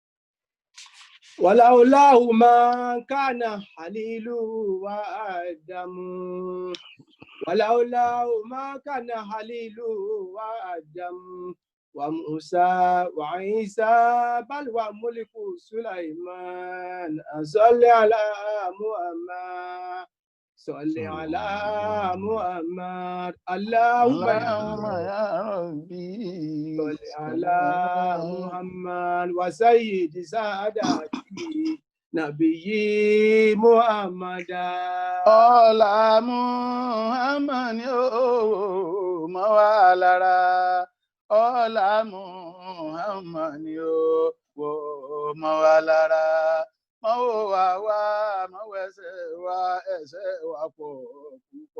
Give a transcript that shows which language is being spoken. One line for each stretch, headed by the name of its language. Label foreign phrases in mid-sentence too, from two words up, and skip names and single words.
Arabic: ولولاه ما كان حليل وآدم ولولاه ما كان حليل وآدم وموسى وعيسى بل وملك سليمان صل على محمد صل على محمد اللهم يا ربي صل على محمد وسيد ساداتي نبي محمد.
Yoruba: Ọlá Muhammad yóò mọ́ wa lára. Ọlá Muhammad yóò mọ́ wa lára. Mọ́ wò wá wá, mọ́ wẹsẹ̀ wá, ẹsẹ̀ wá pọ̀ púpọ̀.